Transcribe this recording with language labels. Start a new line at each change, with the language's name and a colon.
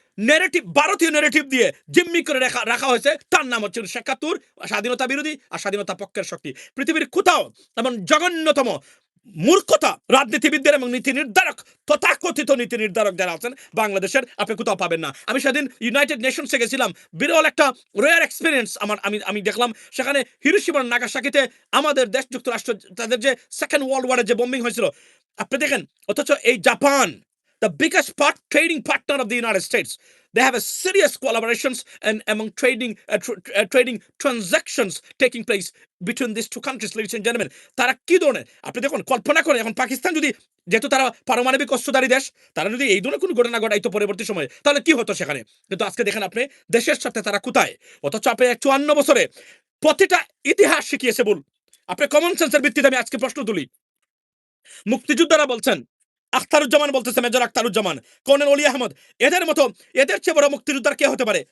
Bangla: Narrative, ভারতীয় narrative দিয়ে জিম্মি করে রাখা হয়েছে, তার নাম হচ্ছে ৭১, স্বাধীনতা বিরোধী আর স্বাধীনতা পক্ষের শক্তি। পৃথিবীর কোথাও এমন জঘন্যতম মূর্খতা রাজনীতিবিদদের এবং নীতি নির্ধারক, তথাকথিত নীতি নির্ধারক যারা আছেন বাংলাদেশের, আপনি কোথাও পাবেন না। আমি সেদিন ইউনাইটেড নেশনসে গেছিলাম, বিরল একটা
English: rare experience
Bangla: আমি দেখলাম। সেখানে হিরোশিমা নাগাসাকিতে আমাদের দেশ যুক্তরাষ্ট্র, তাদের যে সেকেন্ড ওয়ার্ল্ড ওয়ারের যে বম্বিং হয়েছিল, আপনি দেখেন, অথচ এই Japan,
English: the biggest trading partner of the United States, they have a serious collaborations and among trading transactions taking place between these two countries, ladies and gentlemen.
Bangla: তারা কি ধরনের, আপনি দেখুন, কল্পনা করেন এখন পাকিস্তান যদি, যেহেতু তারা পারমাণবিক অস্ত্রধারী দেশ, তারা যদি এই ধরনের কোনো ঘটনা ঘটাইতো পরবর্তী সময়ে, তাহলে কি হতো সেখানে? কিন্তু আজকে দেখেন আপনি দেশের সাথে তারা কোথায়, অথচ আপনি ৫৪ বছরে প্রতিটা ইতিহাস শিখিয়েছে ভুল। আপনি কমন সেন্সের ভিত্তিতে আমি আজকে প্রশ্ন তুলি, মুক্তিযোদ্ধারা বলছেন, আখতারুজ্জামান বলতেছে, মেজর আখতারুজ্জামান, কর্নেল অলি আহমদ, এদের মতো, এদের চেয়ে বড় মুক্তিযোদ্ধার কে হতে পারে?